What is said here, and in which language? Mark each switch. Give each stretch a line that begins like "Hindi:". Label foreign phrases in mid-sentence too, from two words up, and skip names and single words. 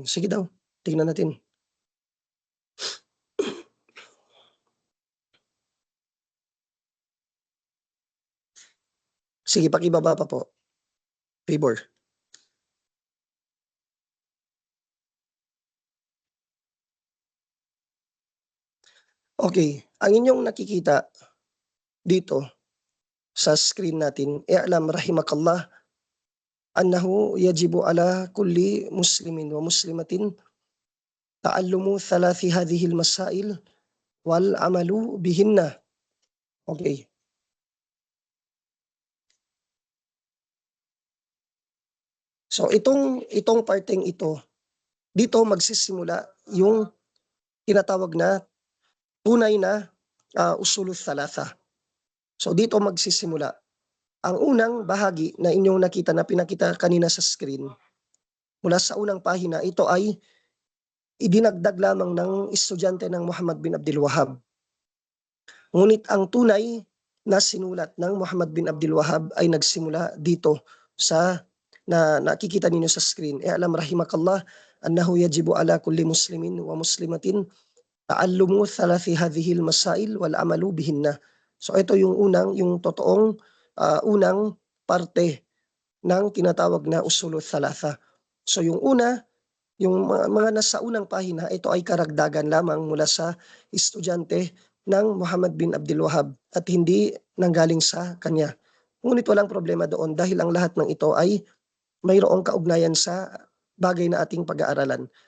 Filipino: Sige daw, tingnan natin. Sige, pakibaba pa po. Favor. Okay, ang inyong nakikita dito sa screen natin,
Arabic: اعلم رحمك الله أنه يجب على كل مسلم ومسلمة تعلم ثلاث هذه المسائل والعمل بهن.
Filipino: Okay. So itong parteng ito, dito magsisimula yung tinatawag na tunay na
Arabic: أصول الثلاثة.
Filipino: So dito magsisimula. Ang unang bahagi na inyong nakita na pinakita kanina sa screen, mula sa unang pahina, ito ay idinagdag lamang ng estudyante ng Muhammad bin Abdul Wahhab. Ngunit ang tunay na sinulat ng Muhammad bin Abdul Wahhab ay nagsimula dito sa na nakikita ninyo sa screen.
Arabic: اعلم رحمك الله أنه يجب على كل مسلم ومسلمة تعلم ثلاث هذه المسائل والعمل بهن.
Filipino: So ito yung totoong unang parte ng tinatawag na
Arabic: أصول الثلاثة.
Filipino: So yung una, yung mga nasa unang pahina, ito ay karagdagan lamang mula sa estudyante ng Muhammad bin Abdul Wahhab at hindi nanggaling sa kanya. Ngunit walang problema doon dahil ang lahat ng ito ay mayroong kaugnayan sa bagay na ating pag-aaralan.